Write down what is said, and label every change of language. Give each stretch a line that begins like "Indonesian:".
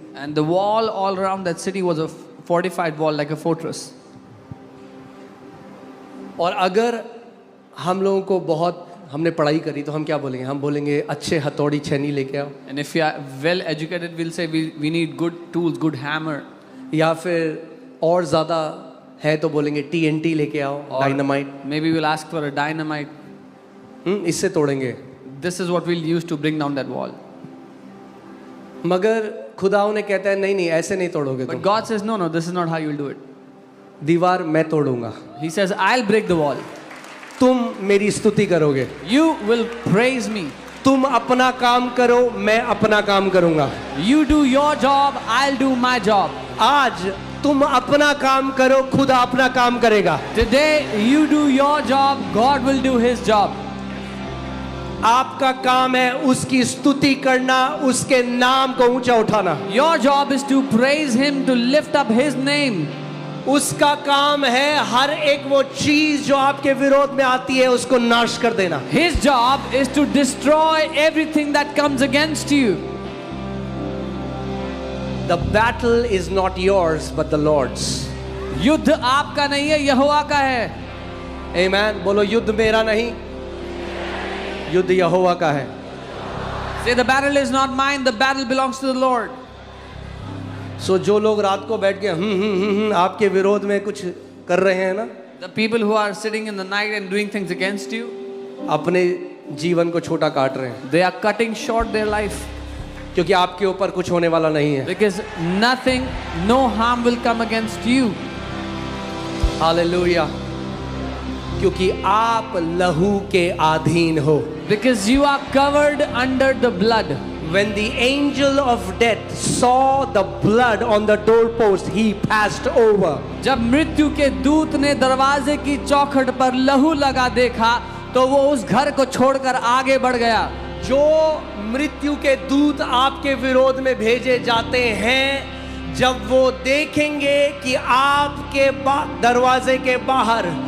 English: And the wall all around that city was a fortified wall like a fortress.
Hindi: और अगर हम लोगों को बहुत हमने पढ़ाई करी तो हम क्या बोलेंगे, हम बोलेंगे अच्छे हथौड़ी छेनी लेके आओ,
English: And if you are well educated, we'll say we need good tools, good hammer.
Hindi: या फिर और ज़्यादा है तो बोलेंगे TNT लेके आओ,
English: Or dynamite. maybe we'll ask for a dynamite.
Hindi: इससे तोड़ेंगे.
English: This is what we'll use to bring down that wall.
Hindi: मगर खुदा उन्हें कहता है नहीं नहीं ऐसे नहीं तोड़ोगे
English: But
Hindi: तुम,
English: God says, no, this is not how you'll do it.
Hindi: दीवार मैं तोड़ूंगा,
English: He says, I'll break the wall.
Hindi: तुम मेरी स्तुति करोगे,
English: You will praise me.
Hindi: तुम अपना काम करो मैं अपना काम करूंगा.
English: You do your job, I'll do my job.
Hindi: आज तुम अपना काम करो, खुदा अपना काम करेगा.
English: Today, you do your job, God will do his job.
Hindi: आपका काम है उसकी स्तुति करना, उसके नाम को ऊंचा उठाना.
English: Your job is to praise him, to lift up his name.
Hindi: उसका काम है हर एक वो चीज जो आपके विरोध में आती है उसको नाश कर देना.
English: His job is to destroy everything that comes against you. The battle is not yours but the Lord's.
Hindi: युद्ध आपका नहीं है, यहोवा का है.
English: Amen.
Hindi: बोलो युद्ध मेरा नहीं, युद्ध यहोवा का है.
English: Say the battle is not mine, the battle belongs to the Lord.
Hindi: सो जो लोग रात को बैठ के आपके विरोध में कुछ कर रहे हैं ना,
English: The people who are sitting in the night and doing things against you,
Hindi: अपने जीवन को छोटा काट रहे हैं,
English: they are cutting short their life.
Hindi: क्योंकि आपके ऊपर कुछ होने वाला नहीं है.
English: Because nothing, no harm will come against you.
Hindi: Hallelujah. क्योंकि आप लहू के अधीन हो.
English: Because you are covered under the blood. When the angel of death saw the blood on the doorpost, he passed over.
Hindi: जब मृत्यु के दूत ने दरवाजे की चौखट पर लहू लगा देखा तो वो उस घर को छोड़कर आगे बढ़ गया. जो मृत्यु के दूत आपके विरोध में भेजे जाते हैं, जब वो देखेंगे कि आपके दरवाजे के बाहर